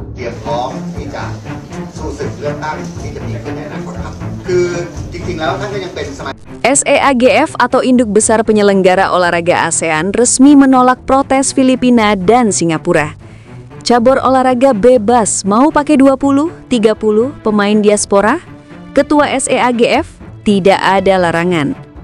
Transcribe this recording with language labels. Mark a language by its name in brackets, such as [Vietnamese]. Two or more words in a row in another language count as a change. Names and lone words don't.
[Thai] เตรียมพร้อมที่จะสู้ศึกเลือกตั้งที่จะมีขึ้นในอนาคตครับคือจริงๆแล้วท่านก็ยังเป็นสมาชิก [Indonesian] SEAGF atau Induk Besar Penyelenggara Olahraga ASEAN resmi menolak protes Filipina dan Singapura. Cabur olahraga bebas mau pakai 20, 30 pemain diaspora? Ketua SEAGF, tidak ada larangan.